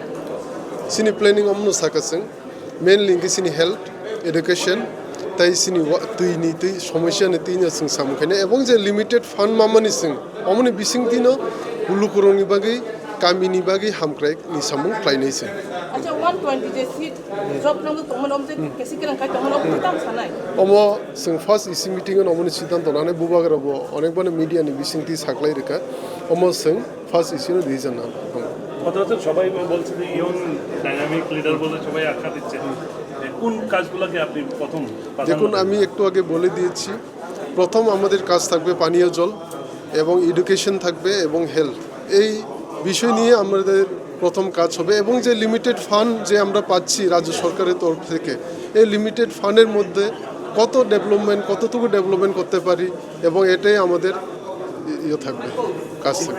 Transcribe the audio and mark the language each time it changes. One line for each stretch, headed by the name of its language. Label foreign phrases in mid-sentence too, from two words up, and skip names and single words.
Kok Borok: sini planning amnu sakasing mainly ngi sini
English: health education
Kok Borok: tai sini tui ni tui somosya ni tinya sing samkhane ebong je
English: limited fund
Kok Borok: mamani sing amuni bising dino ulukuroni bagi kamini bagi hamkrai ni samung klainai sing acha 120 je seat job nang to monom je kesikran kai to monom tam sanai omo sing first isi meeting on amuni sidan to nane bubagra bo onek bane media ni bising ti saklai reka omo sing first isi
English: no reason
Kok Borok: na
Bangla: কথা হচ্ছে সবাই বলছে যে
English: young dynamic leader
Bangla: বলে সবাই আখ্যা দিচ্ছে কোন কাজগুলোকে আপনি প্রথম প্রাধান্য দেখুন দেবেন? আমি একটু আগে বলে দিয়েছি, প্রথম আমাদের কাজ থাকবে পানীয় জল এবং এডুকেশন থাকবে এবং হেলথ। এই বিষয় নিয়ে আমাদের প্রথম কাজ হবে এবং যে
English: limited fund
Bangla: যে আমরা পাচ্ছি রাজ্য সরকারের তরফ থেকে, এই
English: limited fund
Bangla: মধ্যে কতটুকু ডেভেলপমেন্ট করতে পারি এবং এটাই আমাদের ইয়ে থাকবে, কাজ থাকবে।